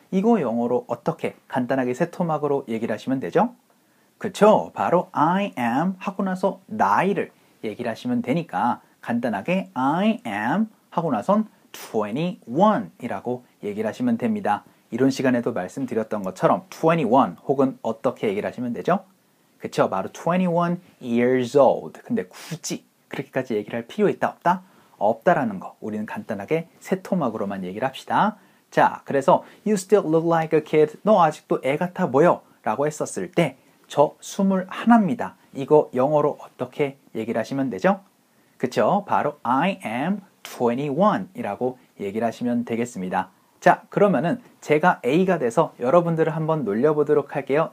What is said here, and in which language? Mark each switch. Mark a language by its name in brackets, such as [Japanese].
[Korean] 이거 영어로 어떻게 간단하게 세 토막으로 얘기를 하시면 되죠? 그쵸? 바로 I am 하고 나서 나이를 얘기를 하시면 되니까 간단하게 I am 하고 나선 21이라고 얘기를 하시면 됩니다. 이런 시간에도 말씀드렸던 것처럼 21 혹은 어떻게 얘기를 하시면 되죠? 그쵸? [English] 바로 21 years old. [Korean] 근데 굳이 그렇게까지 얘기를 할 필요 있다 없다? 없다라는 거 우리는 간단하게 세 토막으로만 얘기를 합시다. 자, 그래서 [English] You still look like a kid. [Korean] 너 아직도 애 같아 보여 라고 했었을 때 저 21입니다. 이거 영어로 어떻게 얘기를 하시면 되죠? 그쵸? 바로 I am 21이라고 얘기를 하시면 되겠습니다. 자, 그러면은 제가 A가 돼서 여러분들을 한번 놀려보도록 할게요.